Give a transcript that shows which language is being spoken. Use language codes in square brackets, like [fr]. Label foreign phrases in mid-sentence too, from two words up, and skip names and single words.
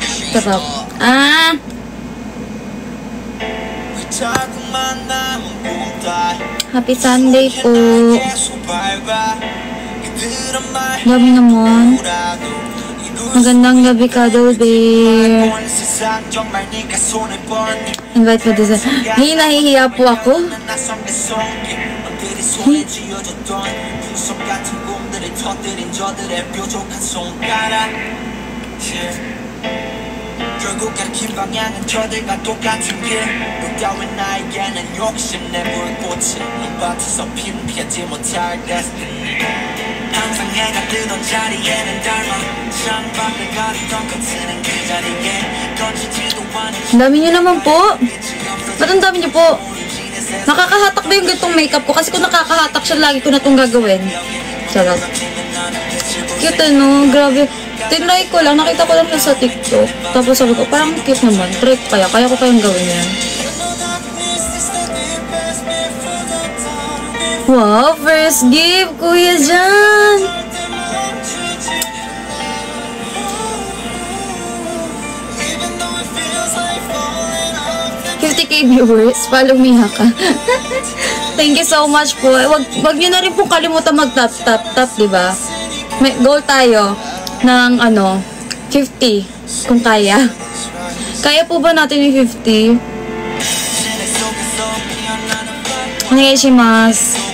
[tl] Sarap. Ah! [en] Happy Sunday [tl] po. Dami naman. Magandang gabi, Cuddle Bear. Invite mo doon. Hey, nahihiya po ako. [ko] Hey. 결국 가리킨 방향은 저들과 똑같은 길 따윈 나에게는 욕심내 불꽃이 눈밭에서 피는 피하지 못할 destiny 항상 해가 뜨던 자리에는 닮아 창밖을 가리던 거치는 그 자리에 거치지도 않은 [tl] ang dami nyo naman po. Ba't ang dami nyo po? Nakakahatak ba yung gantong makeup ko? Kasi kung nakakahatak siya, lagi ko na itong gagawin. Sarap. Cute no? Grabe. Tinry ko lang, nakita ko lang siya sa TikTok. Tapos sabi ko, parang cute naman. Try ko kaya ko kayang gawin yan. Wow, [en] first gift, [tl] Kuya Jan! 50k viewers, [en] follow me haka. Thank you so much po. [tl] Wag niyo na rin po kalimutan mag-tap, diba? May goal tayo ng 50 kung kaya. Kaya po ba natin yung 50? Onegaishimasu.